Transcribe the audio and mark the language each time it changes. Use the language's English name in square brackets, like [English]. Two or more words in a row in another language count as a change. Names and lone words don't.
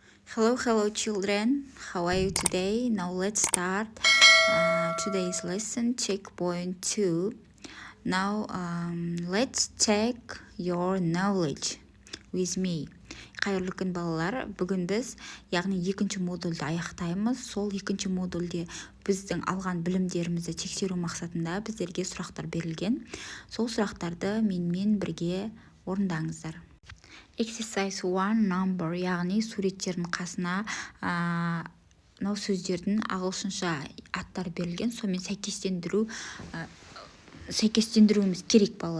[English] Hello, children. How are you today? Now let's start today's lesson, checkpoint 2. Now let's check your knowledge with me. [Kazakh] Қайырлы күн балалар, бүгін біз яғни екінші модульді аяқтаймыз. Сол екінші модульде біздің алған білімдерімізді тексеру мақсатында біздерге сұрақтар берілген. Сол сұрақтарды менімен бірге орындаңыздар. [English] Exercise 1 number, [Kazakh] яғни суреттердің қасына мынау сөздердің ағылшынша аттар берілген, сонымен сәйкестендіруіміз керек балалар.